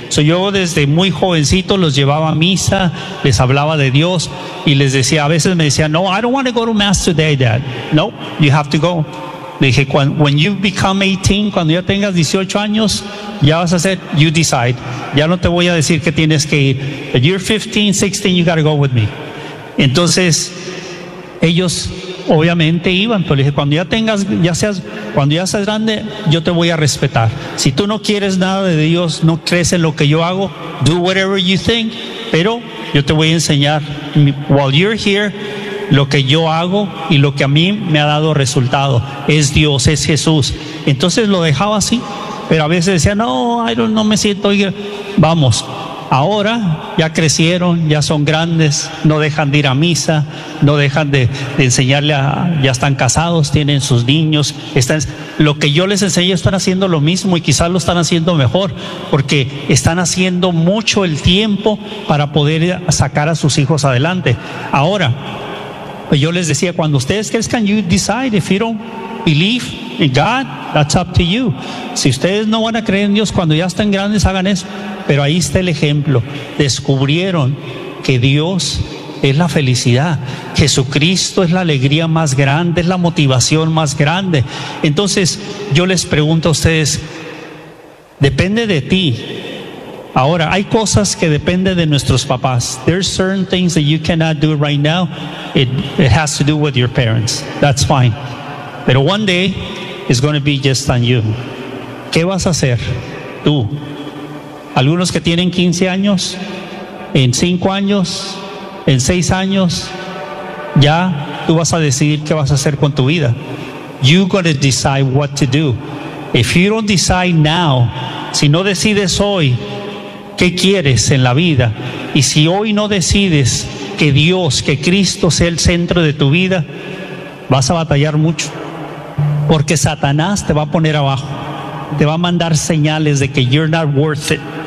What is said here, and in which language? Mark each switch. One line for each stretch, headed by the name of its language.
Spanish: So, yo desde muy jovencito los llevaba a misa, les hablaba de Dios y les decía, a veces me decían, no,
English: I don't want to go to mass today, Dad.
Spanish: No,
English: you have to go.
Spanish: Le dije,
English: when you become 18,
Spanish: cuando ya tengas 18 años, ya vas a hacer,
English: you decide.
Spanish: Ya no te voy a decir que tienes que ir.
English: If you're 15, 16, you got to go with me.
Spanish: Entonces, ellos obviamente iban, pero le dije, cuando ya seas grande, yo te voy a respetar. Si tú no quieres nada de Dios, no crees en lo que yo hago,
English: do whatever you think,
Spanish: pero yo te voy a enseñar,
English: while you're here,
Spanish: lo que yo hago y lo que a mí me ha dado resultado es Dios, es Jesús. Entonces lo dejaba así, pero a veces decía, no, no me siento bien. Vamos, ahora ya crecieron, ya son grandes, no dejan de ir a misa, no dejan de enseñarle, ya están casados, tienen sus niños. Lo que yo les enseño, están haciendo lo mismo y quizás lo están haciendo mejor, porque están haciendo mucho el tiempo para poder sacar a sus hijos adelante. Ahora, yo les decía, cuando ustedes crezcan,
English: you decide. If you don't believe in God, that's up to you.
Spanish: Si ustedes no van a creer en Dios, cuando ya estén grandes, hagan eso. Pero ahí está el ejemplo. Descubrieron que Dios es la felicidad. Jesucristo es la alegría más grande, es la motivación más grande. Entonces, yo les pregunto a ustedes, depende de ti. Ahora, hay cosas que dependen de nuestros papás.
English: There's certain things that you cannot do right now. It has to do with your parents. That's fine. Pero one day, it's going to be just on you.
Spanish: ¿Qué vas a hacer tú? Algunos que tienen 15 años, en 5 años, en 6 años, ya tú vas a decidir qué vas a hacer con tu vida.
English: You're going to decide what to do. If you don't decide now,
Spanish: si no decides hoy, ¿qué quieres en la vida? Y si hoy no decides que Dios, que Cristo sea el centro de tu vida, vas a batallar mucho. Porque Satanás te va a poner abajo. Te va a mandar señales de que
English: you're not worth it.